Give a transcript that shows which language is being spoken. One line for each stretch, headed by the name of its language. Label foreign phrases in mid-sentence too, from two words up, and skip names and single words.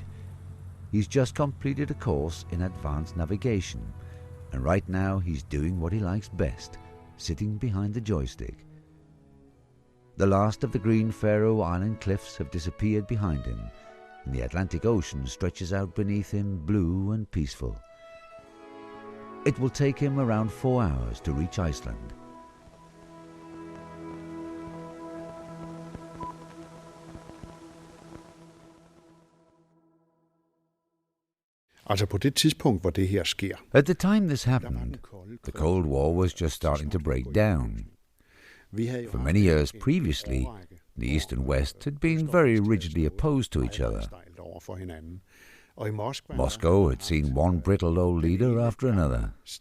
English: He's just completed a course in advanced navigation, and right now he's doing what he likes best, sitting behind the joystick. The last of the green Faroe Island cliffs have disappeared behind him, and the Atlantic Ocean stretches out beneath him, blue and peaceful. It will take him around 4 hours to reach Iceland.
Danish: Altså på det tidspunkt, hvor det her sker.
English: At the time this happened, the Cold War was just starting to break down. For many years previously, the East and West had been very rigidly opposed to each other. Moscow had seen one brittle old leader after another.